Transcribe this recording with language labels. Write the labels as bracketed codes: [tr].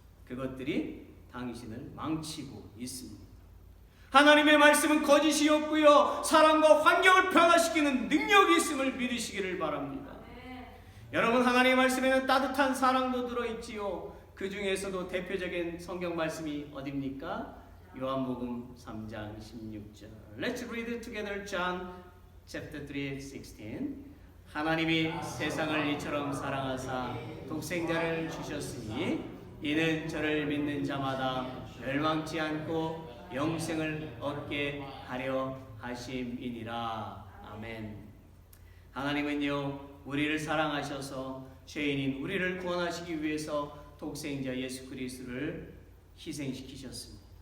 [ko] 그것들이 당신을 망치고 있습니다. 하나님의 말씀은 거짓이 없고요, 사람과 환경을 변화시키는 능력이 있음을 믿으시기를 바랍니다. 여러분, 하나님의 말씀에는 따뜻한 사랑도 들어있지요. 그 중에서도 대표적인 성경 말씀이 어딥니까? 요한복음 3장 16절. [en] Let's read together John chapter 3, 16. [ko] 하나님이 세상을 이처럼 사랑하사 독생자를 주셨으니 이는 저를 믿는 자마다 멸망치 않고 영생을 얻게 하려 하심이니라. 아멘. 하나님은요 우리를 사랑하셔서 죄인인 우리를 구원하시기 위해서 독생자 예수 그리스도를 희생시키셨습니다.